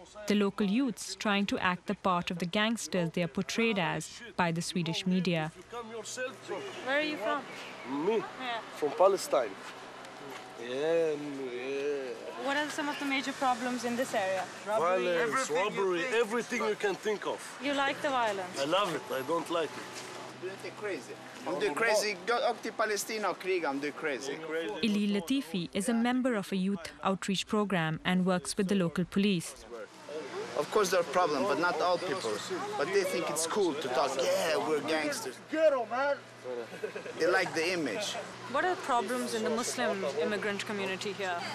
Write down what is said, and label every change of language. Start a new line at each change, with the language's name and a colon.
English: The local youths trying to act the part of the gangsters they are portrayed as by the Swedish media. Where are you from? Me? Yeah. From Palestine. Yeah. What are some of the major problems in this area? Violence, robbery, everything you can think of. You like the violence? I love it, I don't like it.
Swedish: Du är inte crazy. Om du är crazy, åk till Palestina och kriga om du är crazy.
English: Ili Latifi is a member of a youth outreach program and works with the local police. Of course there are problems, but not all people. But they think it's cool to talk, yeah, we're gangsters. They like the image. What are the problems in the Muslim immigrant community here?